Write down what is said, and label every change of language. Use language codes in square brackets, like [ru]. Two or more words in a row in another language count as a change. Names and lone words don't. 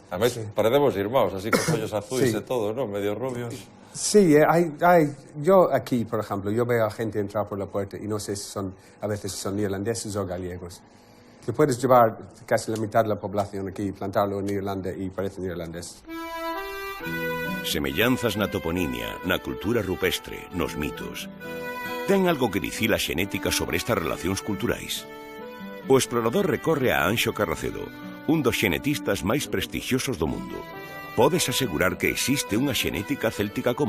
[es] Además, parecemos irmãos, así con ollos azules y todo, ¿no? Medio rubios. Sí, yo aquí, por ejemplo, yo veo a gente entrar por la puerta y no sé si a veces son irlandeses o gallegos. Que puedes llevar casi la mitad de la población aquí, plantarlo en Irlanda y parecen irlandeses. [gl] Semellanzas na toponimia, na cultura rupestre, nos mitos. Ten algo que dicir a xenética sobre estas relacións culturais? O explorador recorre a Anxo Carracedo, un dos xenetistas máis prestixiosos do mundo. Podes asegurar que existe unha xenética céltica común?